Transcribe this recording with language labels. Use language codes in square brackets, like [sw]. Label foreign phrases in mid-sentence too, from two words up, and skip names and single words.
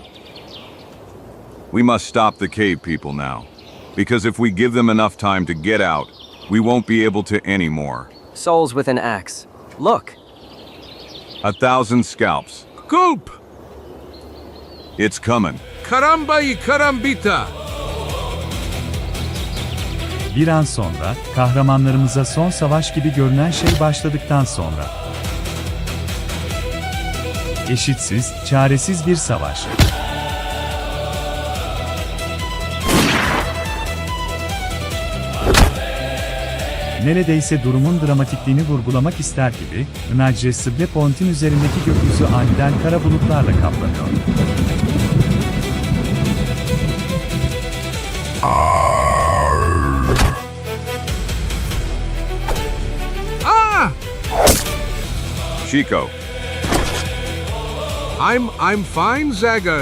[en] We must stop the cave people now, because if we give them enough time to get out, we won't be able to anymore. Souls with an axe. Look! 1,000 scalps. Gulp! It's coming. [es] Caramba y carambita! [tr] Bir an sonra, kahramanlarımıza son savaş gibi görünen şey başladıktan sonra. Eşitsiz, çaresiz bir savaş. Neredeyse durumun dramatikliğini vurgulamak ister gibi, Nacre Sıble Pont'in üzerindeki gökyüzü aniden kara bulutlarla kaplanıyor. Ah! [es] Chico, [en] I'm fine, Zagor.